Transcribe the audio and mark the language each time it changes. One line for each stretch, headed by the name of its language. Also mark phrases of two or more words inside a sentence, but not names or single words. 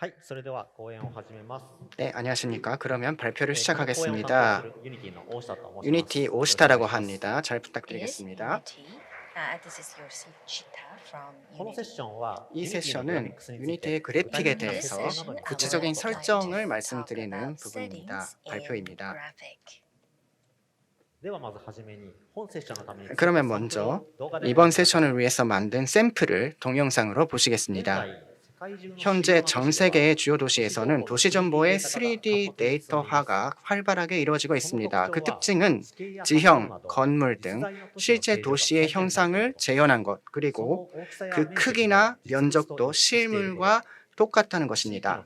Korean: 네, 안녕하십니까. 그러면 발표를 시작하겠습니다. 유니티 오시타라고 합니다. 잘
English: Yes,
Korean: 부탁드리겠습니다.
English: Unity. This is Yoshi Chita from
Japanese: このセッ
English: Unity.
Japanese: ションは
Korean: 이
Japanese: ユニティのグラフィッ
Korean: 세션은
Japanese: クスについ
Korean: 유니티의
Japanese: て具体
Korean: 그래픽에
Japanese: 的な
English: In this
Japanese: 説
Korean: 대해서
Japanese: 明
English: session,
Japanese: を
English: I
Korean: 구체적인
English: would like to
Korean: 설정을
English: talk
Korean: 말씀드리는
English: about
Korean: 부분입니다.
English: settings in
Korean: 발표입니다.
English: graphic.
Japanese: ではまずはじめに本セッションのために
Korean: 그러면 먼저 이번 세션을 위해서 만든 샘플을 동영상으로
Japanese: 現
Korean: 보시겠습니다.
Japanese: 在世界中の
Korean: 현재 전
Japanese: 主要な都市では
Korean: 세계의 주요 도시에서는 도시 정보의 3D 데이터화가 활발하게 이루어지고 있습니다. 그 특징은 지형, 건물 등 실제 도시의 현상을 재현한 것, 그리고 그 크기나 면적도 실물과 똑같다는 것입니다.